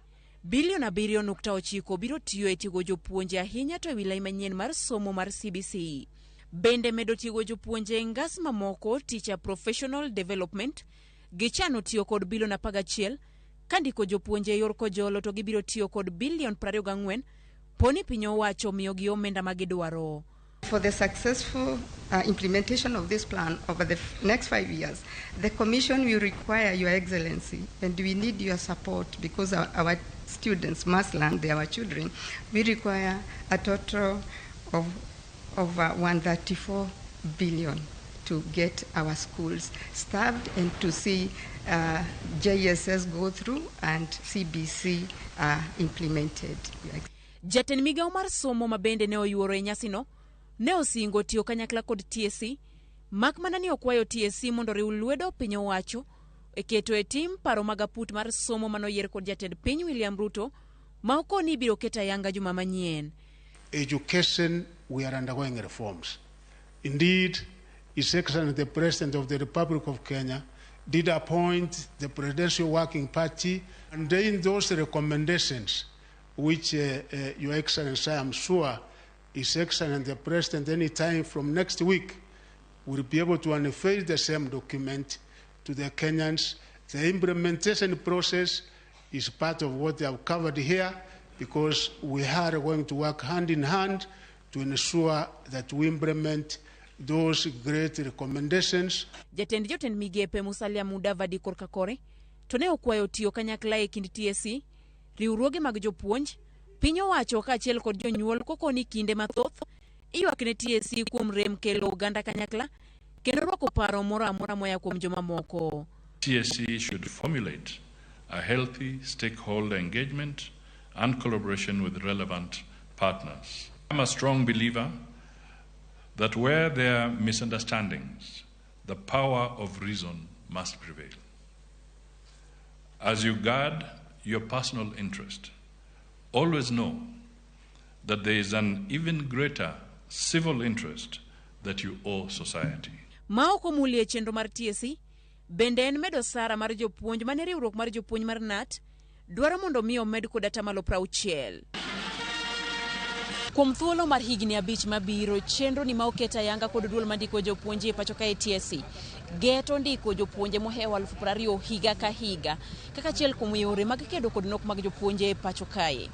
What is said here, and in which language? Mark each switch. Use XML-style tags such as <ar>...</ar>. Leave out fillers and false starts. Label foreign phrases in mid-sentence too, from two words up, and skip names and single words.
<luo>Bilion 7.9 biro tiyo e tiego jopuonje ahinya to e wilaya manyien mar somo mar CBC. Bende medo tiego jopuonje ngas mamoko Teacher Professional Development gichano tiyo kod bilion 11 kandiko jopuonje yor kojolo to gibiro tiyo kod bilion 24 poni piny owacho miyogi omenda magidwaro.</luo> <en>For the successful implementation of this plan over the next 5 years, the Commission will require Your Excellency, and we need your support because our students must learn, they are our children. We require a total of 134 billion to get our schools staffed and to see JSS go through and CBC implemented.</en> <luo>Jatend migawo mar somo mabende ne oyuoro e nyasino ne osingo tiyo kanyakla kod TSC, mak mana ni okwayo TSC mondo riw lwedo piny owacho e keto e tim paro mag aput mar somo manoyier kod jatend piny William Ruto ma okoni biro keto ayanga juma manyien.</luo> <en>Education, we are undergoing reforms. Indeed, His Excellency the President of the Republic of Kenya did appoint the Presidential Working Party, and in those recommendations which Your Excellency, I am sure, His Excellency the President, any time from next week, will be able to unveil the same document to the Kenyans. The implementation process is part of what they have covered here, because we are going to work hand in hand to ensure that we implement those great recommendations.</en> <luo>Jatend migepe Musalia Mudavadi korka kore to ne okwayo tiyo kanyakla e kind TSC, riwruoge mag jopuonj, piny owacho kaachiel kod jonyuol kokoni kinde mathoth ywak ne TSC kuom rem kelo oganda kanyakla kendo rwako paro moro amora moya kuom joma moko.</luo> <en>TSC should formulate a healthy stakeholder engagement and collaboration with relevant partners. I'm a strong believer that where there are misunderstandings, the power of reason must prevail. As you guard your personal interest, always know that there is an even greater civil interest that you owe society.</en> <luo>Ma ok omulie chenro mar TSC bende en medo sara mar jopuonj mane riwruok mar jopuonj mar NAT dwaro mondo mi omed kod atamalo 60. Kuom thuolo mar higni 5 mabiro, chenro ni ma oketa yanga kod duol mandiko jopuonje pacho ka TSC geto ndiko jopuonje mohewa 20,000 higa ka higa kaka achiel kuom yore mag kedo kod nok mag jopuonje pacho kae.</luo>